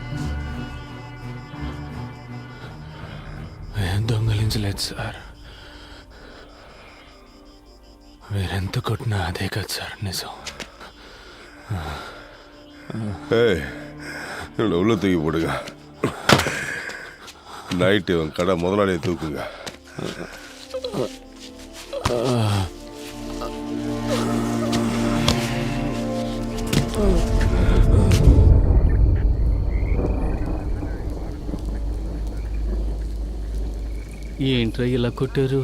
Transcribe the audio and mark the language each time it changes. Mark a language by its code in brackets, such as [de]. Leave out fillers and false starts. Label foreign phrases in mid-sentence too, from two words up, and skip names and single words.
[te] దొంగలించలేదు సార్. వీరెంత కొట్టినా అదే కదా సార్ నిజం. [ta] உள்ள தூக்கி போடுங்க. நைட்டு கடை முதலாளியை தூக்குங்க. [te] ఏంట్రా ఇలా కొట్టారు?